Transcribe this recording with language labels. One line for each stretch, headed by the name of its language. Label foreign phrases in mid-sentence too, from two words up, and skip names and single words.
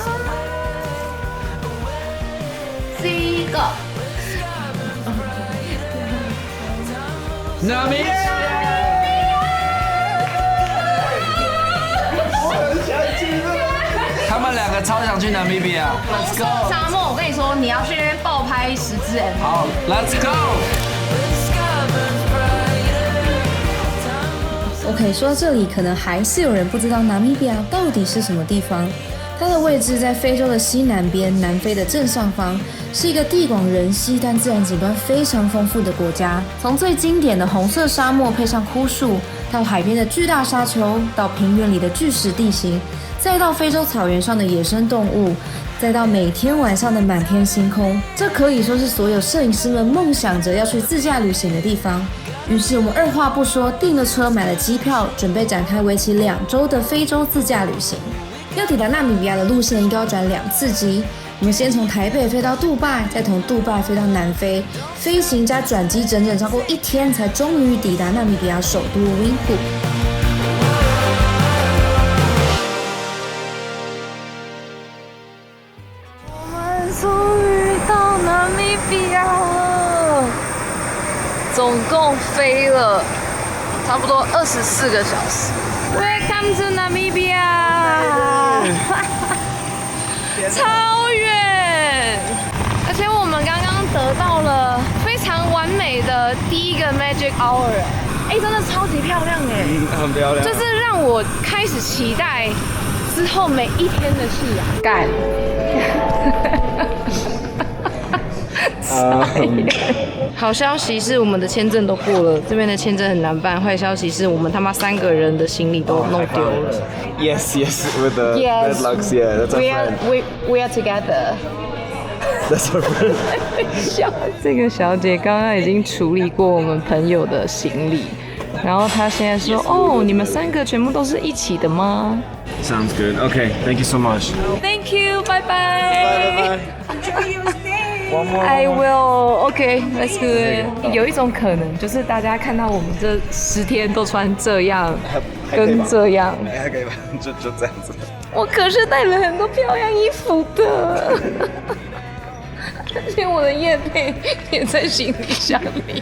Chinese: 第1個。那邊。他們2個超想去namibia比亞 ，
English: Let's go！
Chinese: 沙漠，我跟你說，你要去那邊爆拍10支 MV。好 ，Let's go！OK， 說到這裡，可能還是有人不知道namibia到底是什麼地方。它的位置在非洲的西南邊，南非的正上方，是一個地廣人稀但自然景觀非常豐富的國家。從最經典的紅色沙漠配上枯樹，到海邊的巨大沙丘，到平原裡的巨石地形，再到非洲草原上的野生動物，再到每天晚上的滿天星空，這可以說是所有攝影師們夢想着要去自駕旅行的地方。於是我們二話不說訂了車，買了機票，準備展開為期2週的非洲自駕旅行。要抵達納米比亞的路線應該要轉2次機，我們先從台北飛到杜拜，再從杜拜飛到南非，飛行加轉機整整超過1天，才終於抵達納米比亞首都溫布。我們終於到納米比亞了，總共飛了差不多24個小時。
English: Welcome to Namibia，
Chinese: 超遠！而且我們剛剛得到了非常完美的第1個
English: Magic Hour，
Chinese: 真的超級漂亮哎，很漂亮，就是讓我開始期待之後每一天的夕陽。幹！好消息是我們的簽證都過了，這邊的簽證很難辦。壞消息是我們他媽3個人的行李都弄丟了。
English: Yes, with the red lux, yeah, that's our friend. We are together. That's our friend. 這個小姐剛剛已經處理過我們朋友的行李，然後她現在說：“哦，你們3個全部都是一起的嗎？” Sounds good. Okay, thank you so much. Thank you. Bye bye. Enjoy your stay. I will. Okay, let's do it.
Chinese: 有一種可能就是大家看到我们這10天都穿這樣，跟這樣，還可以吧？就這樣子。我可是帶了很多漂亮衣服的，而且我的業配也在行李箱裡面。